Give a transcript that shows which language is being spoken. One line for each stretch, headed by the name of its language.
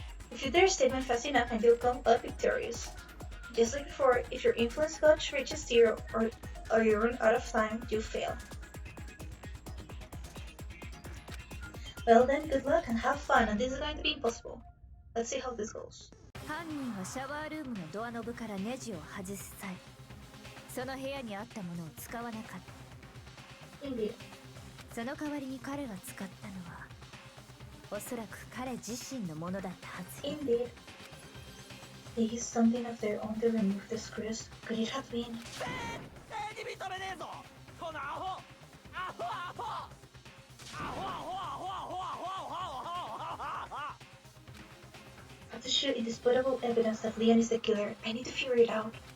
English: If you do your statement fast enough and you'll come up victorious. Just like before, if your influence gauge reaches 0 or you run out of time, you fail. Well then, good luck and have fun, and this is going to be impossible. Let's see how this goes.
Japanese: 犯人はシャワールームのドアノブからネジを外す際、その部屋にあったものを使わなかった。
English: Indeed.
Japanese: その代わりに彼が使ったのは、おそらく彼自身のものだったはず。
English: Indeed. They used something of their own to remove the screws. Could it have been? Have to shoot indisputable evidence that Leon is the killer. I need to figure it out.